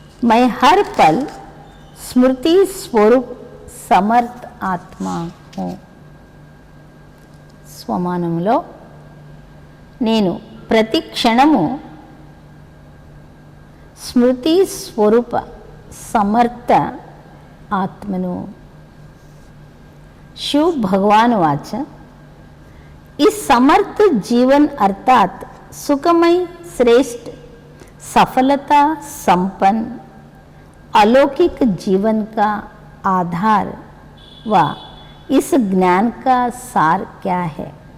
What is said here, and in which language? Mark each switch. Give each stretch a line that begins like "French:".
Hindi: मैं हर पल स्मृति स्वरूप समर्थ आत्मा हूँ.
Telugu: స్వమానంలో నేను ప్రతి క్షణము స్మృతి స్వరూప సమర్థ ఆత్మను.
Hindi: शिव भगवान वाच, इस समर्थ जीवन अर्थात सुखमय श्रेष्ठ सफलता संपन्न अलौकिक जीवन का आधार व इस ज्ञान का सार क्या है?